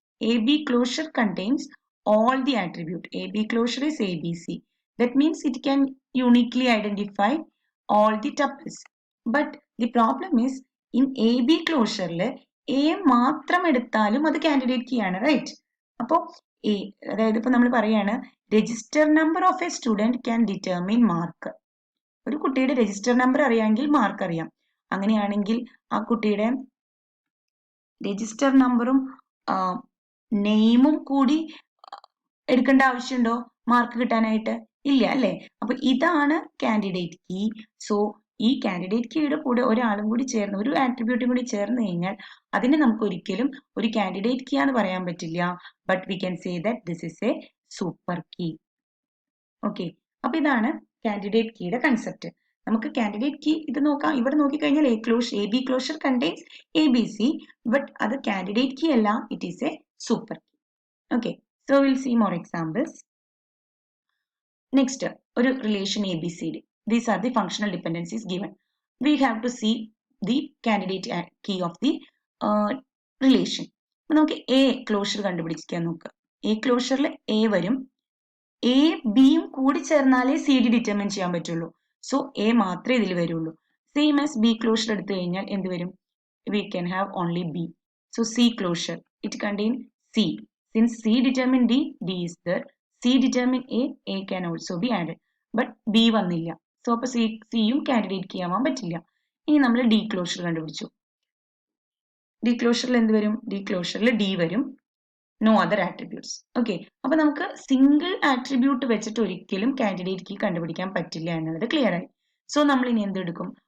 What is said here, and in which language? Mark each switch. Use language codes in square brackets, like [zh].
[en] AB closure contains all the attribute. AB closure is ABC. That means it can uniquely identify all the tuples. But the problem is in AB closure [ml] A മാത്രം എടുത്താലും അത് candidate key ആണ്, right? അപ്പോൾ A, അതായത് ഇപ്പൊ നമ്മൾ പറയാണ് [en] Register number of a student can determine mark. [ml] ഒരു കുട്ടിയുടെ രജിസ്റ്റർ നമ്പർ അറിയാമെങ്കിൽ മാർക്ക് അറിയാം. അങ്ങനെയാണെങ്കിൽ ആ കുട്ടിയുടെ രജിസ്റ്റർ നമ്പറും നെയിമും കൂടി എടുക്കേണ്ട ആവശ്യമുണ്ടോ മാർക്ക് കിട്ടാനായിട്ട്? ഇല്ല അല്ലേ? അപ്പൊ ഇതാണ് കാൻഡിഡേറ്റ് കീ. സോ ഈ കാൻഡിഡേറ്റ് കീയുടെ കൂടെ ഒരാളും കൂടി ചേർന്ന്, ഒരു ആട്രിബ്യൂട്ടും കൂടി ചേർന്ന് കഴിഞ്ഞാൽ അതിനെ നമുക്ക് ഒരിക്കലും ഒരു കാൻഡിഡേറ്റ് കീ ആണെന്ന് പറയാൻ പറ്റില്ല. [en] But we can say that this is a super key. [ml] Okay, അപ്പൊ ഇതാണ് കാൻഡിഡേറ്റ് കീയുടെ കൺസെപ്റ്റ്. നമുക്ക് കാൻഡിഡേറ്റ് കീ ഇത് നോക്കാം. ഇവിടെ നോക്കിക്കഴിഞ്ഞാൽ [en] A B closure contains A B C, [ml] but അത് കാൻഡിഡേറ്റ് കീ അല്ല, [en] It is a super key. Okay, so will see more examples. Next, ഒരു relation ABCD. These are the functional dependencies given. We have to see the candidate key of the relation. [ml] നമുക്ക് A closure കണ്ടുപിടിക്കാൻ നോക്കുക. A ക്ലോഷറിൽ A വരും. A Bയും കൂടി ചേർന്നാലേ CD determine ചെയ്യാൻ പറ്റുള്ളൂ. So A മാത്രമേ ഇതിൽ വരുള്ളൂ. സെയിം ആസ് B ക്ലോഷർ എടുത്തു കഴിഞ്ഞാൽ എന്ത് വരും? [en] We can have only B. So C closure, it contain C. Since C determine D, D is there. C determine A can also be added. But B [ml] വന്നില്ല. So അപ്പൊ സിയും candidate key ആവാൻ പറ്റില്ല. ഇനി നമ്മൾ ഡി ക്ലോഷർ കണ്ടുപിടിച്ചു. D ക്ലോഷറിൽ എന്ത് വരും? ഡി ക്ലോഷറിൽ ഡി വരും. [en] No other attributes. [ml] ഓക്കെ, അപ്പൊ നമുക്ക് സിംഗിൾ ആട്രിബ്യൂട്ട് വെച്ചിട്ട് ഒരിക്കലും കാൻഡിഡേറ്റ് കീ കണ്ടുപിടിക്കാൻ പറ്റില്ല എന്നുള്ളത് ക്ലിയർ ആയി. സോ നമ്മൾ ഇനി എന്തെടുക്കും?